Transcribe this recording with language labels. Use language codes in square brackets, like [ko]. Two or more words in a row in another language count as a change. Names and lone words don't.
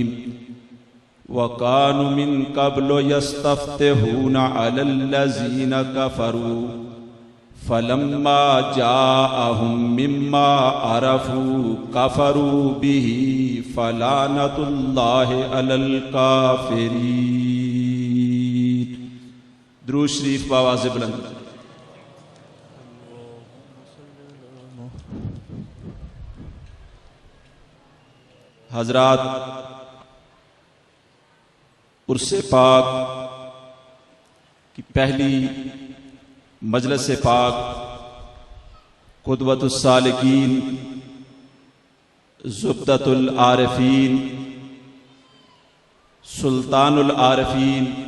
[ar] وكانوا من قبل يستفتحون على الذين كفروا فلما جاءهم ما عرفوا كفروا به فلعنة الله على الكافرين. [ur] درود شریف باآوازِ بلند. حضرات، عرسِ پاک کی پہلی مجلس پاک [ar] قدوة السالكين زبدة العارفين سلطان العارفين